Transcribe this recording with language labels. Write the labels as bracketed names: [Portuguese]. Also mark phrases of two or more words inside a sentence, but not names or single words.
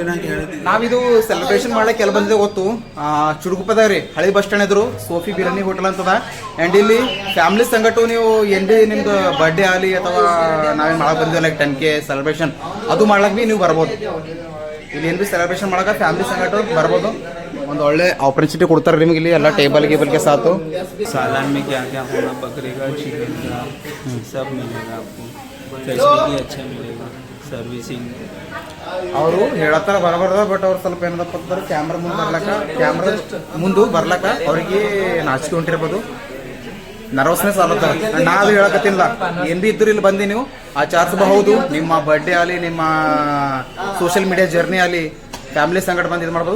[Kannada] ನಾವಿದು ಸೆಲೆಬ್ರೇಷನ್ ಮಾಡಕ್ಕೆ ಎಲ್ಲ ಬಂದಿದೆ ಗೊತ್ತು. ಚುಡುಗುಪ್ಪದ ರೀ, ಹಳೆ [English] bus stand [Kannada] ಎದುರು ಸೋಫಿ ಬಿರಿಯಾನಿ ಹೋಟೆಲ್ ಅಂತದ. ಆ್ಯಂಡ್ ಇಲ್ಲಿ ಫ್ಯಾಮಿಲಿ ಸಂಗಟು ನೀವು ಏನು ಭೀ ನಿಮ್ದು ಬರ್ಡೇ ಆಗಲಿ ಅಥವಾ ನಾವೇನು ಮಾಡಕ್ಕೆ ಬಂದಿದ್ದೀವಿ [English] like 10K celebration, [Kannada] ಅದು ಮಾಡ್ಲಕ್ಕೆ ಭೀ ನೀವು ಬರ್ಬೋದು. ಇಲ್ಲಿ ಏನು ಭೀ ಸೆಲೆಬ್ರೇಷನ್ ಮಾಡಕ್ಕೆ ಫ್ಯಾಮಿಲಿ ಸಂಗಟು ಬರ್ಬೋದು. ಒಂದು ಒಳ್ಳೆ ಆಪರ್ಚುನಿಟಿ ಕೊಡ್ತಾರೆ ನಿಮಗೆ. ಇಲ್ಲಿ ಎಲ್ಲ ಟೇಬಲ್ ಗೆ ಸಾತು. [Hindi] सालन में क्या क्या होगा, बकरे का, चिकन का, सब मिलेगा आपको. फैसिलिटी अच्छा मिलेगा, सर्विसिंग. [Kannada] ಅವರು ಹೇಳತ್ತಾರ ಬರಬಾರ್ದ, ಬಟ್ ಅವ್ರು ಸ್ವಲ್ಪ ಏನದಪ್ಪ ಅಂತಂದ್ರೆ ಕ್ಯಾಮ್ರಾ ಮುಂದೆ ಬರ್ಲಕ್ಕ ಅವ್ರಿಗೆ ನಾಚಿಕೆ ಹೊಂಟಿರ್ಬೋದು, ನರ್ವಸ್ನೆಸ್ ಆಗ್ಲತ್ತಾರ. ನಾ ಅದು ಹೇಳಕತ್ತಿಲ್ಲ, ಏನ್ ಭೀ ಇದ್ರು ಇಲ್ಲಿ ಬಂದು ನೀವು ಆಚರಿಸಬಹುದು. ನಿಮ್ಮ ಬರ್ಡೇ ಆಗಲಿ, ನಿಮ್ಮ [English] social media journey [Kannada] ಆಗಲಿ, ಫ್ಯಾಮಿಲಿ ಸಂಗಡ ಬಂದು ಇದು ಮಾಡ್ಬೋದು.